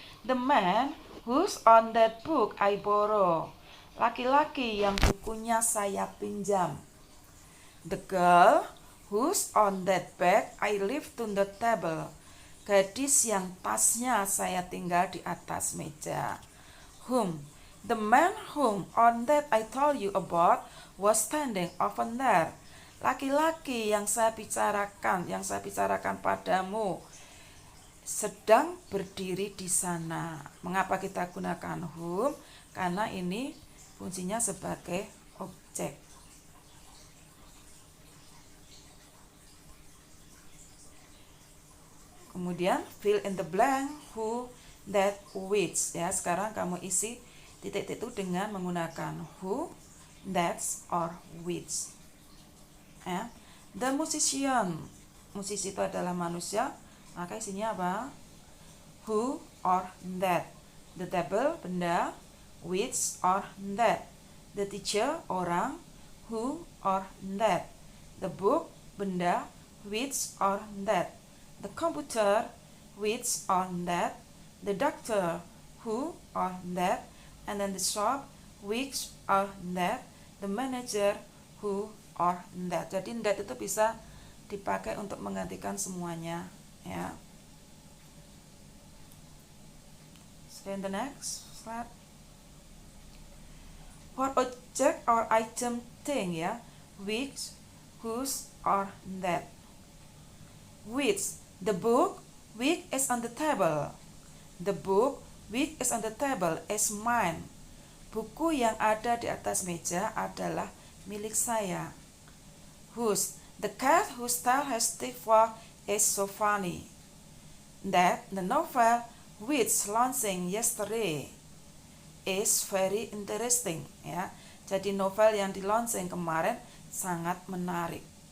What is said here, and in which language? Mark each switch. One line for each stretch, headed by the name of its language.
English: The man who's on that book I borrow.
Indonesian: Laki-laki yang bukunya saya pinjam.
English: The girl who's on that bag I left on the table.
Indonesian: Gadis yang tasnya saya tinggal di atas meja.
English: Whom, the man whom on that I told you about was standing over there.
Indonesian: Laki-laki yang saya bicarakan padamu sedang berdiri di sana. Mengapa kita gunakan whom? Karena ini fungsinya sebagai objek.
English: Kemudian fill in the blank, who, that, which.
Indonesian: Ya, sekarang kamu isi titik itu dengan menggunakan who, that, or which. Ya. The musician, musisi itu adalah manusia, maka isinya apa?
English: Who or that. The table, benda. Which or that. The teacher, orang. Who or that. The book, benda. Which or that. The computer, which or that. The doctor, who or that. And then the shop, which or that. The manager, who or that.
Indonesian: Jadi that itu bisa dipakai untuk menggantikan semuanya, ya.
English: So in the next slide, for object or item, thing, ya, which, whose, or that. Which, the book which is on the table. The book which is on the table is mine.
Indonesian: Buku yang ada di atas meja adalah milik saya.
English: Whose, the cat whose tail has thick fur is so funny. That, the novel which launching yesterday is very interesting.
Indonesian: Ya, jadi novel yang di launching kemarin sangat menarik.